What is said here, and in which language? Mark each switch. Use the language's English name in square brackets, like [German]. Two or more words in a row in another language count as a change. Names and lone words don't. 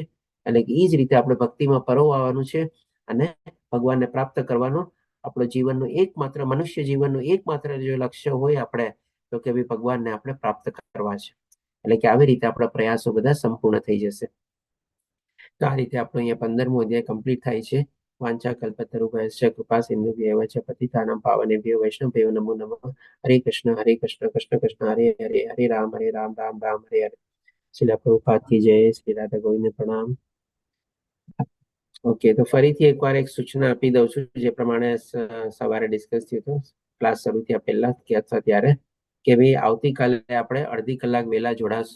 [Gujarati] એટલે કે એ જ રીતે આપણે ભક્તિમાં પરોવવાનું છે અને ભગવાનને પ્રાપ્ત કરવાનો આપણો જીવનનું એકમાત્ર, મનુષ્ય જીવનનું એકમાત્ર જો લક્ષ્ય હોય આપણે તો કે ભગવાનને આપણે પ્રાપ્ત કરવા છે. એટલે કે આવી રીતે આપણા પ્રયાસો બધા સંપૂર્ણ થઈ જશે. તો આ રીતે આપણો અહીંયા 15મો અધ્યાય કમ્પ્લીટ થાય છે. [Sanskrit] वाञ्छा कल्पतरुभ्यश्च कृपा सिन्धुभ्यैव च पतितानां पावनेभ्यो वैष्णवेभ्यो नमो नमः. हरे कृष्ण कृष्ण कृष्ण हरे हरे, हरे राम राम राम हरे हरे. [Gujarati] શ્રીલ પ્રભુપાદ [Hindi] की जय. [Gujarati] શ્રી રાધા ગોવિંદ પ્રણામ. ઓકે, તો ફરીથી એકવાર એક સૂચના આપી દઉં છું જે પ્રમાણે સવારે ડિસ્કસ થયું હતું ક્લાસ શરૂ થયા પહેલા કે અથવા ત્યારે કે ભાઈ આવતીકાલે આપણે અડધી કલાક વહેલા જોડાશું.